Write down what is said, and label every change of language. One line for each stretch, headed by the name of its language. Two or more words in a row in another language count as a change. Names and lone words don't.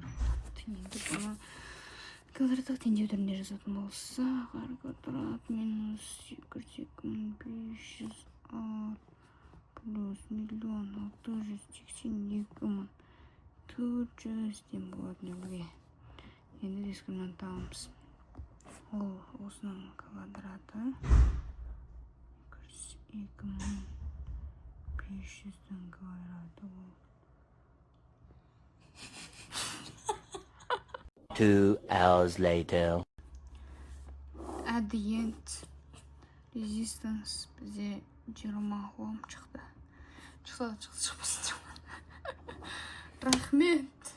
Kazakh: Енді бұны квадраттық теңдеу түрінде жазатын болсақ, r квадрат минус 202.500 r плюс 1.682.400 тең болады нөлге. Енді дискриминант аламыз. Ол осының квадраты 202.500-дің квадраты ол.
English: 2 hours later. At the end, resistance
Kazakh: бізде 20 Ом шықты. Шықса да шықпасын. Рахмет.